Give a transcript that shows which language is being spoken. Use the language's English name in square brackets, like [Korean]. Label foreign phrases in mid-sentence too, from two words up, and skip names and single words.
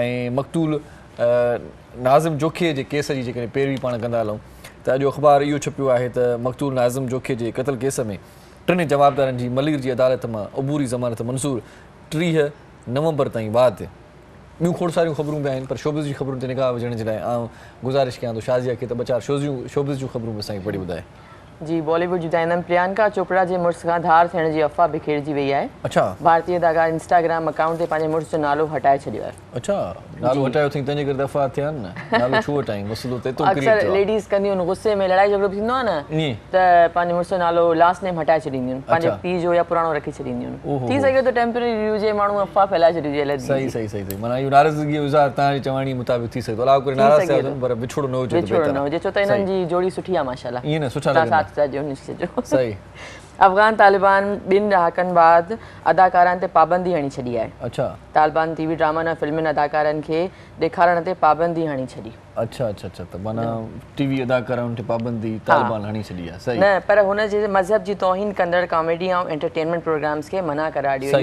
[Sindhi] ऐं मक़तूल नाज़िम जोखे जे केस जी जेकॾहिं पैरवी पाण कंदा हलूं त अॼु अख़बार इहो छपियो आहे त मक़तूल नाज़िम जोखे जे क़तल केस में 3 जवाबदारनि जी मलीर जी अदालत मां अबूरी ज़मानत मंज़ूर 30 नवंबर ताईं बाद। ॿियूं खोड़ सारियूं ख़बरूं बि आहिनि, पर शोबिज़ जी ख़बरुनि ते निगाह विझण जे लाइ आउं गुज़ारिश कयां थो शाज़िया खे त 2-4 शोबिज़ जूं ख़बरूं बि असांखे पढ़ी ॿुधाए। जी, बॉलीवुड जी ॿुधाईंदमि। प्रियंका चोपड़ा जे मुड़ुस खां धार थियण जी अफ़वाह बिखेरजी वई आहे। अच्छा, भारतीय अदाकार [English] Instagram account [Sindhi] ते पंहिंजे मुड़ुस जो नालो हटाए छॾियो आहे। अच्छा, नालो हटायो अथई तंहिंजे करे अफ़वाह थिया आहिनि न, नालो छो हटाई, मसइलो त एतिरो क्रिएट अक्सर थियो आहे। लेडीज़ कंदियूं आहिनि गुस्से में, लड़ाई झगड़ो थींदो आहे न ईअं त पंहिंजे मुड़ुस जो नालो [English] last name [Sindhi] हटाए छॾींदियूं आहिनि, पंहिंजे अच्छा। पीउ जो या पुराणो रखी छॾींदियूं ओहो। आहिनि। थी सघे थो टेम्परेरी हुजे, माण्हू अफ़वाह फैलाए छॾी हुजे। सही सही सही सही, माना इहो नाराज़गी जो इज़हार तव्हांजी चवाणी मुताबिक़ थी सघे थो। अलाउ करे नाराज़ थिया हुजनि, पर विछोड़ो न हुजे त विछोड़ो बहितर न आहे। हुजे, छो त हिननि जी जोड़ी सुठी आहे माशाल्लाह। ईअं न, सुठा तव्हां लॻंदा। साथ साथ जो निश्चित जो। सही। अफ़गान तालिबान 2 ॾहाकनि बाद अदाकारनि ते पाबंदी हणी छॾी आहे। अच्छा तालिबान TV ड्रामनि ऐं फिल्मुनि अदाकारनि खे ॾेखारण ते पाबंदी हणी छॾी। अच्छा अच्छा अच्छा, त माना TV अदाकारनि ते पाबंदी तालिबान हणी छॾी आहे। सही न, पर हुन जे मज़हब जी तौहीन कंदड़ कॉमेडी ऐं एंटरटेनमेंट प्रोग्राम्स खे मना करार ॾियो।